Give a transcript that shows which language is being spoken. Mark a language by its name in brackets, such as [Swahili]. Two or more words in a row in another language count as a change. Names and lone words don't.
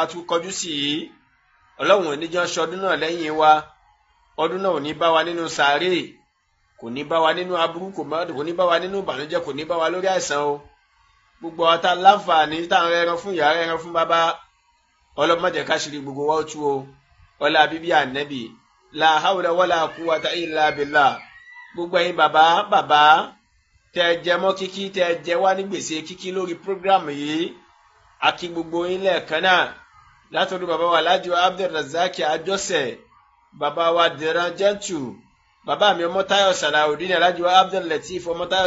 [Yoruba] a tún kọjú sí yìí Ọlọ́run ò ní jẹ́ ṣọdún náà lẹ́yìn wa ọdún náà ò ní bá wa nínú sàárè kò ní bá wa nínú aburú kò ní bá wa nínú ìbànújẹ́ kò ní bá wa lórí àìsàn o gbogbo ọ̀tá láǹfààní táwọn ẹran fún ìyá ẹran fún bàbá Ọlọ́run má jẹ́ ká ṣe gbogbo wa ó tú o ọlá bíbí ànẹ́bì [Arabic] لا حول ولا قوة إلا بالله [Yoruba] gbogbo ẹ̀yin bàbá tẹ jẹ mọ́ kíkí tẹ jẹ wá ní gbèsè kíkí lórí prógrámù yìí a kí gbogbo yín lẹ́ẹ̀kan náà látọ̀dọ̀ bàbá wa Alhaji Abdulrazak Àjọṣe bàbá wa Dẹ̀ran Jẹ́ntù bàbá mi Ọmọ́táyọ̀ Salaudeen Alhaji Abdul-Lateef Ọmọ́táyọ̀